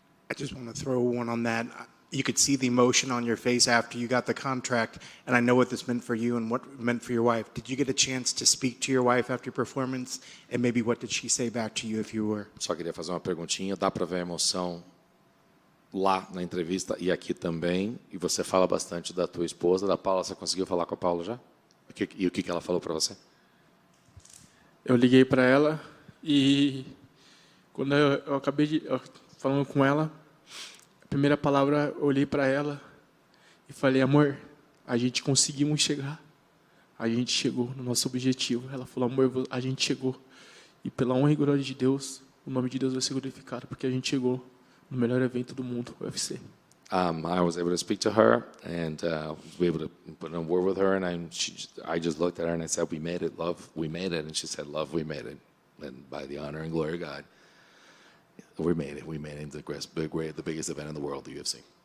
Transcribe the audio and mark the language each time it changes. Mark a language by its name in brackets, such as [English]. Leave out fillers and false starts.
[English] I just want to throw one on that. You could see the emotion on your face after you got the contract, and I know what this meant for you and what it meant for your wife. Did you get a chance to speak to your wife after your performance? And maybe what did she say back to you if you were? [Portuguese] Só queria fazer uma perguntinha. Dá para ver a emoção lá na entrevista e aqui também. E você fala bastante da tua esposa, da Paula. Você conseguiu falar com a Paula já? E o que ela falou para você? Eu liguei para ela e quando eu acabei falando com ela, a primeira palavra eu olhei para ela e falei, amor, a gente conseguimos chegar. A gente chegou no nosso objetivo. Ela falou, amor, a gente chegou. E pela honra e glória de Deus, o nome de Deus vai ser glorificado, porque a gente chegou no melhor evento do mundo, o UFC. [English] I was able to speak to her and was able to put in a word with her, and I just looked at her and I said, we made it, love, we made it. And she said, love, we made it. And by the honor and glory of God, we made it. We made it the biggest event in the world, the UFC.